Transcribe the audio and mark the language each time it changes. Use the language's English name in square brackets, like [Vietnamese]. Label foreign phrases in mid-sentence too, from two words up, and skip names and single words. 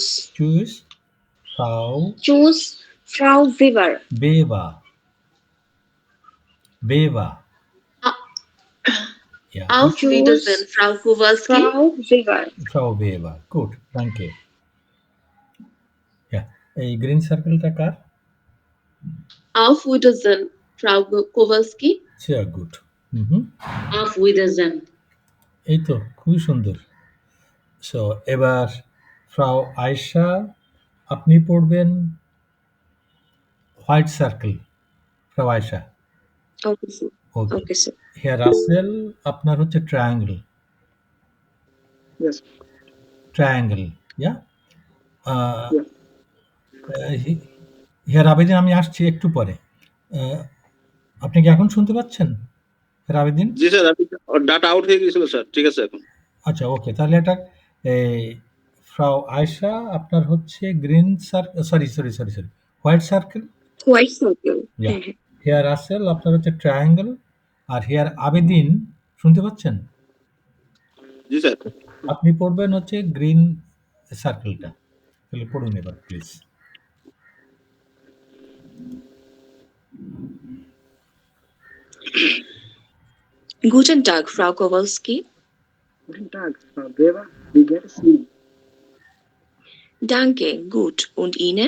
[German] Tschüss, Frau, Choose Frau Weber. বেবা, বেবা। Auf Wiedersehen, Frau Kowalski. Frau Weber. Frau Weber. Gut, danke. Ja, [Bangla] এই [English] green circle [Bangla] কার? [German] Auf Wiedersehen, Frau Kowalski. Sehr gut. Auf Wiedersehen. [Bangla] এই তো খুবই সুন্দর। সো এবার ফ্রাউ আয়েশা, আপনি পড়বেন [English] white circle. [Bangla] ফ্রাউ আয়েশা। [English] Okay, sir. Okay, sir. [Bangla] হেয়ার রাসেল, আপনার হচ্ছে ট্রায়াঙ্গেল। [English] Yes. [Bangla] ট্রায়াঙ্গেল, ইয়া। হেয়ার আবেদিন, আমি আসছি একটু পরে। আপনি কি এখন শুনতে পাচ্ছেন হেয়ার আবেদিন? জি স্যার, [English] data out [Bangla] হয়ে গিয়েছিল স্যার, ঠিক আছে এখন। আচ্ছা ওকে, তাহলে এটা ফ্রাউ আয়েশা, আপনার হচ্ছে [English] green circle, [Bangla] সরি [English] white circle. White circle. [Bangla] হেয়ার রাসেল, আপনার হচ্ছে ট্রায়াঙ্গেল। আর হেয়ার আবেদিন, শুনতে পাচ্ছেন? জি স্যার। আপনি পড়বেন হচ্ছে [English] green circle. [Bangla] তাহলে পড়ুন এবার প্লিজ। [German] Guten Tag, Frau Kowalski. Guten Tag, Frau Weber. Wie geht es Ihnen? Danke, gut. Und Ihnen?